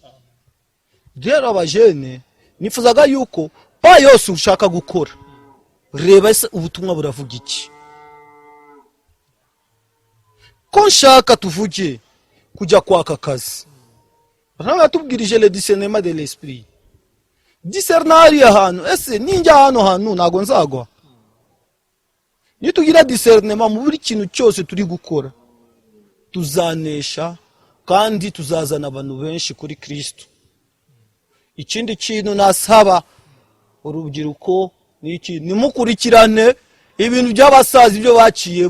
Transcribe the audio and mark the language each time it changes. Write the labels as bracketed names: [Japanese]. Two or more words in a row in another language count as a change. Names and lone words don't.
[Kinyarwanda] Rero abajene nifuzaga yuko pa yose ushaka gukora, reba ese ubutumwa buravuga iki. Ko nshaka tuvuge kujya kwaka kazi, batubwirije [French] le discernement de l'esprit. [Kinyarwanda] Discernari ahantu, ese ninjya hantu nago nzagwa. Nitugira discernement mu buri kintu cyose turi gukora, tuzanesha kandi tuzazana abantu benshi kuri Kristo. Ikindi kintu nasaba urubyiruko niki, nimukurikirane ibintu by'abasaza ibyo baciyemo.